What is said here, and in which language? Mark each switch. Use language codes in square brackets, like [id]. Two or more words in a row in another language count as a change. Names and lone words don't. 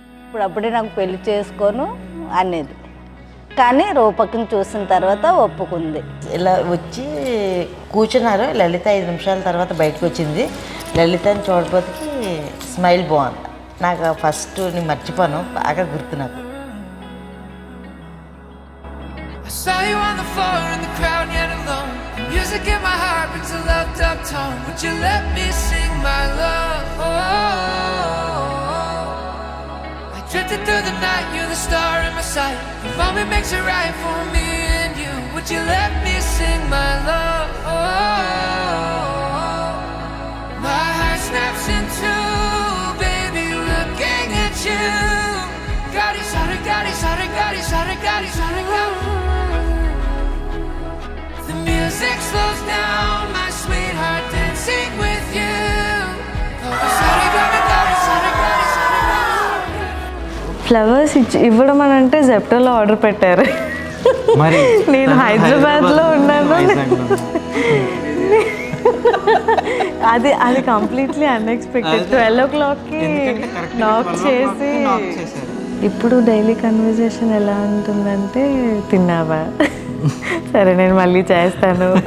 [te] ఇప్పుడప్పుడే నాకు పెళ్లి చేసుకోను అనేది. కానీ రూపకం చూసిన తర్వాత ఒప్పుకుంది. ఇలా వచ్చి కూర్చున్నారు. లలిత 5 నిమిషాల తర్వాత బయటకు వచ్చింది. లలితని చూడబోతుకి స్మైల్ బాగుంది. నాకు ఫస్ట్ నేను మర్చిపోను, బాగా గుర్తు నాకు. [en] Saw you on the floor in the crowd yet alone. The music in my heart brings a loved up tone. Would you let me sing my love? I drifted through the night, you're the star in my sight. The moment makes it right for me and you. Would you let me sing my love? My heart snaps in two, baby, looking at you. Gadi sare, gadi sare, gadi sare, gadi sare, gadi. The music slows down, my sweetheart dancing with you. Oh, sare, gadi, gadi sare, gadi sare, gadi. [te] ఫ్లవర్స్ ఇవ్వడం అని అంటే జెప్టోలో ఆర్డర్ పెట్టారు. మరి నేను హైదరాబాద్లో ఉన్నాను. అది [en] completely unexpected. [te] 12 o'clockకి నాక్ చేసి, ఇప్పుడు [en] daily conversation [te] ఎలా ఉంటుందంటే తిన్నావా, సరే నేను మళ్ళీ చేస్తాను.